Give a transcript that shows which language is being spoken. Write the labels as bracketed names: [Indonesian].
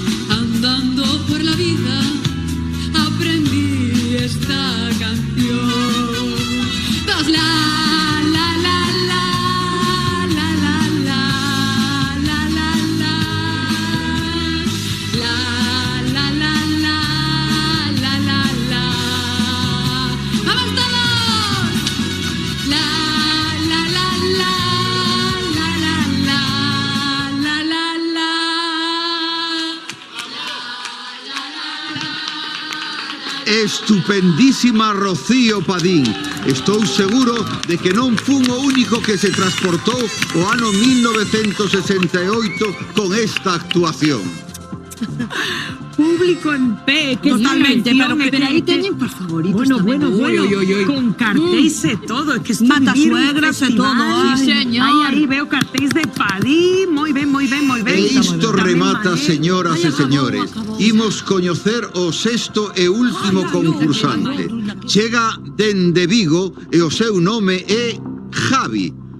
[Spanish] Andando por la vida aprendí esta canción. Dos la la la la la la la la la la la la la la la la la. ¡Vamos todos! La la la la la la la la la la. Estupendísima Rocío Padín. [Galician] Estou seguro de que non fun o único que se transportou o ano 1968 con esta actuación. Público en pé, que Totalmente, Pero aí teñen por favoritos [Spanish] Bueno, [Galician] tamén. con cartéis e todo, [Spanish] es que estoy [Galician] Matasuegras e todo, [Spanish] Sí, señor. [Galician] Aí veo cartéis de Padí, moi ben. E isto remata, señoras e señores. Imos coñecer o sexto e último concursante. Chega dende Vigo e o seu nome é Javi.